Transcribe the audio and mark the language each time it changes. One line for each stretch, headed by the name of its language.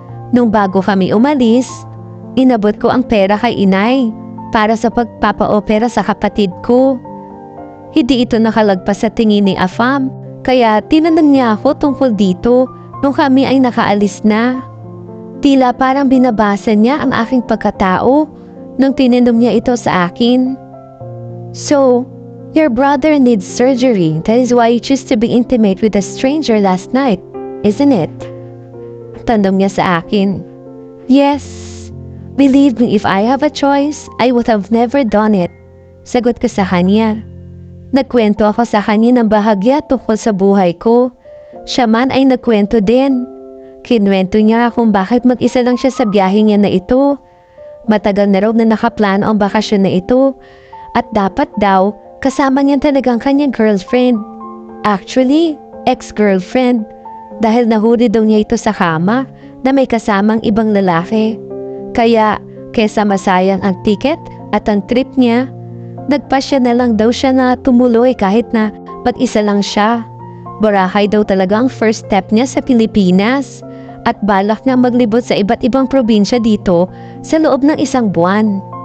Filipino: Nung bago kami umalis, inabot ko ang pera kay inay para sa pagpapa-opera sa kapatid ko. Hindi ito nakalagpas sa tingin ni afam, kaya tinanong niya ako tungkol dito nung kami ay nakaalis na. Tila parang binabasa niya ang aking pagkatao nung tinanong niya ito sa akin.
English: So, your brother needs surgery. That is why you choose to be intimate with a stranger last night, isn't it?
Filipino: Tanong niya sa akin.
English: Yes. Believe me, if I have a choice, I would have never done it.
Filipino: Sagot ko sa kanya. Nagkwento ako sa kanya ng bahagya tungkol sa buhay ko. Siya man ay nagkwento din. Kinwento niya kung bakit mag-isa lang siya sa biyahe niya na ito. Matagal na raw na nakaplano ang bakasyon na ito. At dapat daw, kasama niya talagang kanyang girlfriend.
English: Actually, ex-girlfriend.
Filipino: Dahil nahuli daw niya ito sa kama na may kasamang ibang lalaki. Kaya, kesa masayang ang tiket at ang trip niya, nagpasya na lang daw siya na tumuloy kahit na pag-isa lang siya. Boracay daw talaga ang first step niya sa Pilipinas at balak niya maglibot sa iba't ibang probinsya dito sa loob ng 1 buwan.